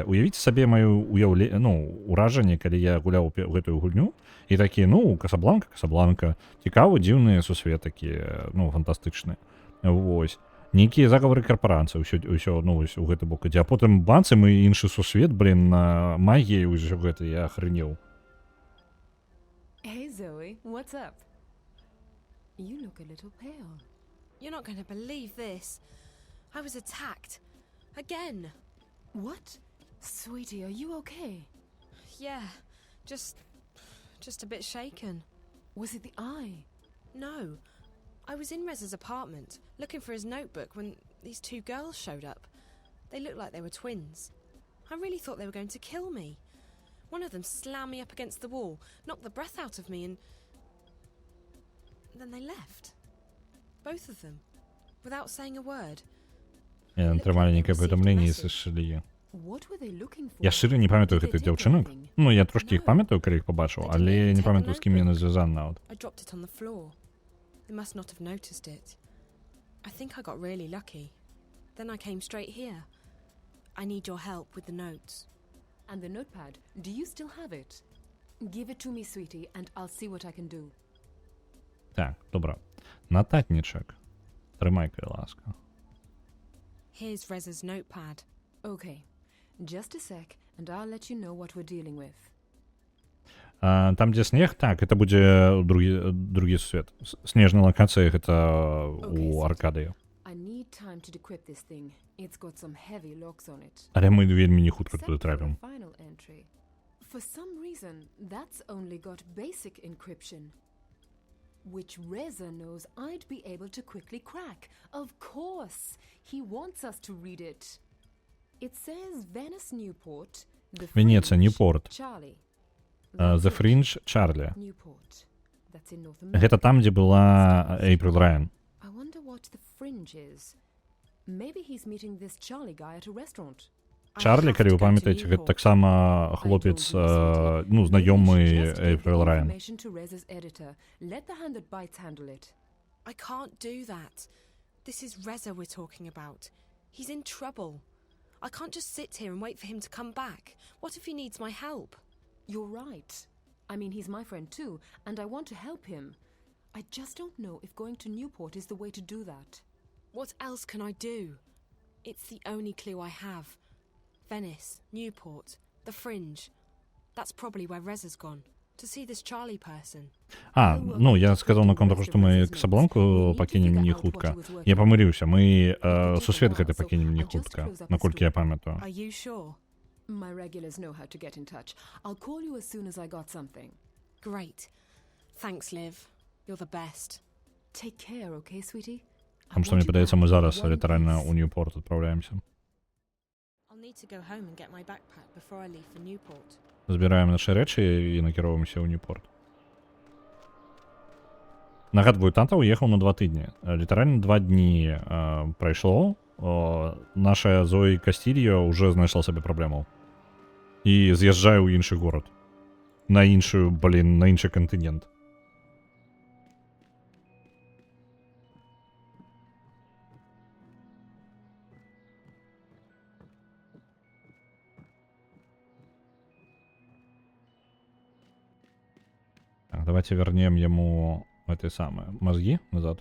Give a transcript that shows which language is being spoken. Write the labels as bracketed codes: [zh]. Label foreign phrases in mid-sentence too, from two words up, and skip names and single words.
[be] Уявіце сабе маё ўражанне, калі я гуляў гэтую гульню, і такі, Касабланка, цікава, дзіўныя сусвет такія, фантастычныя. Вось. Нейкія загавары карпорацыі, ўсё у гэты бок ідзе. А потым бац, і іншы сусвет, магія, ўсё гэта, я ахрэнеў. [en] Hey, Zoe, what's up? You look a little pale. You're not going to believe this. I was attacked. Again. What? Sweetie, are you okay? Yeah, just a bit shaken. Was it the eye? No. I was in Rez's apartment, looking for his notebook when these two girls showed up. They looked like they were twins. I really thought they were going to kill me. One of them slammed me up against the wall, knocked the breath out of me, and then they left. Both of them, without saying a word. [be] Я атрымалі нейкае паведамленне і сышлі. Я шчыра не памятаю гэтых дзяўчынак. Я трошкі іх памятаю, калі іх пабачыў, але не памятаю, з кім яны звязаны нават. [en] I dropped it on the floor. They must not have noticed it. I think I got really lucky. Then I came straight here. I need your help with the notes. And the notepad, do you still have it? Give it to me, sweetie, and I'll see what I can do. [be] Так, добра. Нататнічак. Трымай, кай ласка. [en] Here's Rez's notepad. Okay. Just a sec, and I'll let you know what we're dealing with. [be] Там, дзе снег, так, это будзе другі свет. Снежная лакацыя, гэта у Аркадыі. [en] I need time to decrypt this thing. It's got some heavy locks on it. [be] Але мы вельмі не хутка туды трапім. [en] Final entry. For some reason, that's only got basic encryption, which Reza knows I'd be able to quickly crack. Of course, he wants us to read it. It says Venice Newport, the [be] Венеция, Ньюпорт. [en] Charlie. The Fringe, Чарлі. Newport. That's in North America. [be] Гэта там, дзе была Эйприл Райан. [en] I wonder what the Fringe is. Maybe he's meeting this Charlie guy at a restaurant. [be] Чарлі, калі вы памятаеце, гэта таксама хлопец, знаёмы Эйприл Райан. [en] Let the hand that bites handle it. I can't do that. This is Reza we're talking about. He's in trouble. I can't just sit here and wait for him to come back. What if he needs my help? You're right. I mean, he's my friend too, and I want to help him. I just don't know if going to Newport is the way to do that. What else can I do? It's the only clue I have. Venice, Newport, the Fringe. That's probably where Reza's gone. To see this Charlie person. [be] Я сказал наконт таго, што мы Касабланку пакінем не хутка. Я памыліўся, мы сусвет гэты пакінем не хутка, наколькі я памятаю. [en] Are you sure? My regulars know how to get in touch. I'll call you as soon as I got something. Great. Thanks, Liv. You're the best. Take care, okay, sweetie? [ru] Потому что [be] мне падаецца, мы зараз літаральна ў Ньюпорт адпраўляемся. [en] I'll need to go home and get my backpack before I leave for Newport. [be] Збіраем нашы рэчы і накіроўваемся ў Ньюпорт. Нагадваю, тата ўехаў на 2 тыдні. Літаральна 2 дні прайшло. Наша Зоі Кастильо уже знайшла сабе праблемаў. І з'язджае ў іншы горад. На іншы кантынент. [ru] Так, давайте вернем ему эти самые мозги назад.